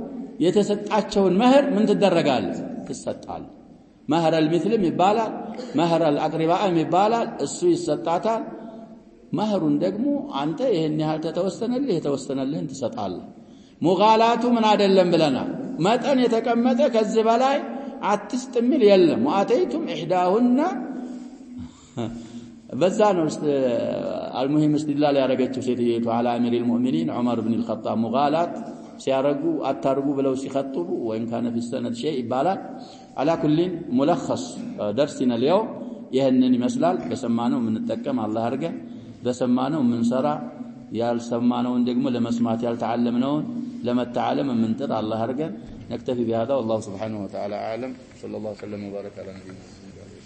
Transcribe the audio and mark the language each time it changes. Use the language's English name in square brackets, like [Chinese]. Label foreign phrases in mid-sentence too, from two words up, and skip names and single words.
[Amharic] የተሰጣቸውን መህር ምን ትደረጋለች ትሰጣል መህር አልምስልም ይባላል መህር አልአቅሪባም ይባላል እሱ ይሰጣታል መህሩን ደግሞ አንተ ይሄን ያህል የተወሰነልህን ትሰጣለህ ሙጋላቱ ምን አይደለም ብለናል መጠን የተቀመጠ ከዚህ በላይ አትስጥ የሚል የለም [Arabic] وآتيتم إحداهن [Amharic] በዛ ነው አልሙሂም استدلال ያረጋችው ሴትየቱ [Arabic] على امير المؤمنين عمر بن الخطاب [Amharic] ሙጋላት ሲያረጉ አታርጉ ብለው ሲخطቡ [Arabic] وإن كان في السند شيء [Amharic] ይባላል [Arabic] على كل ملخص درسنا اليوم [Amharic] ይሄንን ይመስላል በሰማነው የምንጠቀም አላህ አርገን በሰማነው የምንሰራ ያልሰማነውን ደግሞ ለመስማት ያልተዓለምነውን ለመተዓለም የምንጥር አላህ አርገን [Arabic] نكتفي بهذا والله سبحانه وتعالى اعلم صلى الله وسلم وبارك على نبينا